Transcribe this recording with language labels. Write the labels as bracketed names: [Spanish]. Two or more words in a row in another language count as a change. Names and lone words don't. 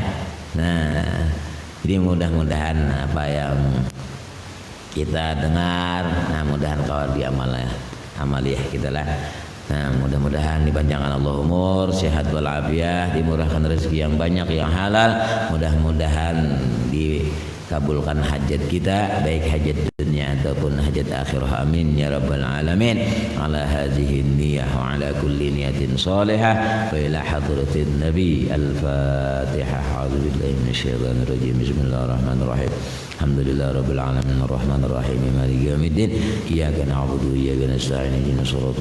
[Banjar] Nah, jadi mudah-mudahan apa yang kita dengar, nah mudahan kawan di amaliyah kita lah. Nah, mudah-mudahan dipanjangkan Allah umur, sehat walafiat, dimurahkan rezeki yang banyak yang halal. Mudah-mudahan kabulkan hajat kita baik hajat dunia ataupun hajat akhirah [Arabic] آمين يا رب العالمين على هذه النية وعلى كل نية صالحة وإلى حضرة النبي الفاتحة أعوذ بالله من الشيطان الرجيم بسم الله الرحمن الرحيم الحمد لله رب العالمين الرحمن الرحيم مالك يوم الدين إياك نعبد وإياك نستعين اهدنا الصراط